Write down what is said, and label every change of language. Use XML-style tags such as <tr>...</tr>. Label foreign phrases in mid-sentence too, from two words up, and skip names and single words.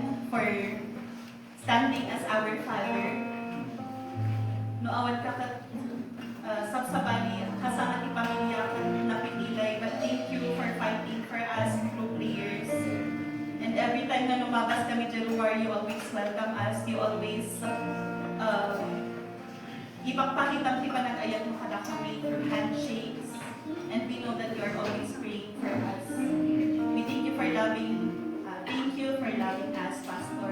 <en>for standing as our father.</en> <ilo>Noawat ka sabsabali, kasama ti pamilya na pinilay,</ilo> <en>but thank you for fighting for us through prayers. And every time</en> <tl>na lumabas kami dyan,</tl> <en>you always welcome us, you always</en> <ilo>ipagpakita ti panag-ayat mo kada kami</ilo> <en>through handshakes, and we know that you are always praying for us. We thank you for loving us, Pastor.</en>